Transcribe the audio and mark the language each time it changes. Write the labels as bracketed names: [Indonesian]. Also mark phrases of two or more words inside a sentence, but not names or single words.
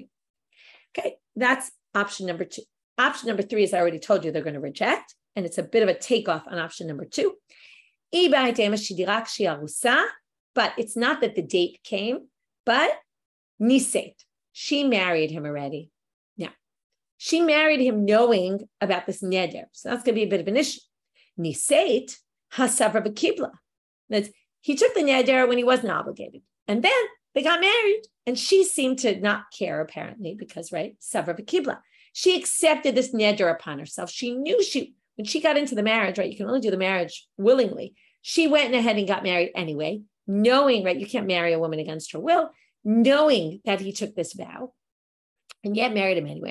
[English] Okay, that's option number 2. Option number 3 is I already told you they're going to reject, and it's a bit of a takeoff on option number 2. But it's not that the date came, but niseit. She married him already. Now, she married him knowing about this neder. So that's going to be a bit of an issue. [Hebrew] נישאת הסבורה בקבלה. [English] That he took the neder when he wasn't obligated. And then they got married. And she seemed to not care, apparently, because, right, [Hebrew] סברה בקבלה. [English] She accepted this neder upon herself. She knew when she got into the marriage, right, you can only do the marriage willingly. She went ahead and got married anyway, knowing, right, you can't marry a woman against her will, knowing that he took this vow and yet married him anyway.